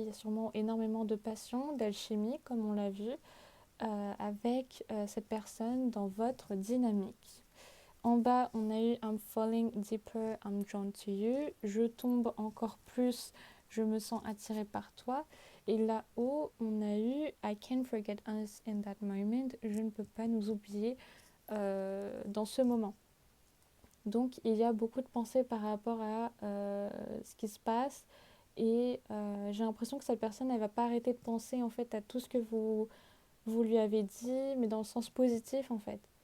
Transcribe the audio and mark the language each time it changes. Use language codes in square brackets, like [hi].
[fr] Il y a sûrement énormément de passion, d'alchimie, comme on l'a vu, avec cette personne dans votre dynamique. En bas, on a eu [en] I'm falling deeper, I'm drawn to you. [fr] Je tombe encore plus, je me sens attirée par toi. Et là-haut, on a eu [en] I can't forget us in that moment. [fr] Je ne peux pas nous oublier dans ce moment. Donc, il y a beaucoup de pensées par rapport à ce qui se passe. Et j'ai l'impression que cette personne, elle va pas arrêter de penser en fait à tout ce que vous lui avez dit, mais dans le sens positif en fait.